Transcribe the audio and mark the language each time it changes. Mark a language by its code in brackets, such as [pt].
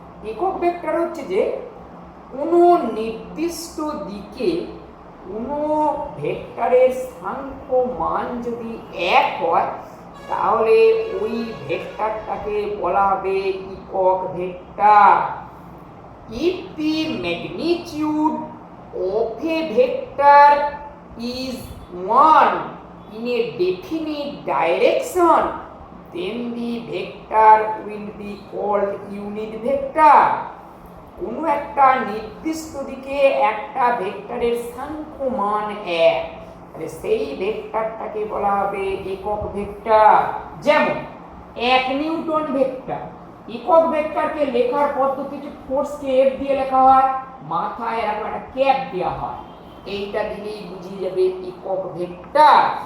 [bn] একক ভেক্টর হচ্ছে যে কোনো নির্দিষ্ট দিকে কোনো ভেক্টরের সাংখ্য মান যদি এক হয়, তাহলে ওই ভেক্টরটাকে বলা হবে একক vector. [en] If the magnitude of a vector is 1 in a definite direction, then the vector will be called unit vector. [bn] কোনো একটা নির্দিষ্ট দিকে একটা ভেক্টরের সাংখ্য মান এক, তাহলে সেই ভেক্টরটাকে বলা হবে একক ভেক্টর। যেমন 1 নিউটন ভেক্টর। একক ভেক্টরকে লেখার পদ্ধতিতে ফোর্সকে এফ দিয়ে লেখা হয়, মাথায় এরকম একটা ক্যাপ দেওয়া হয়, এইটা দিলেই বুঝিয়ে যাবে একক ভেক্টর।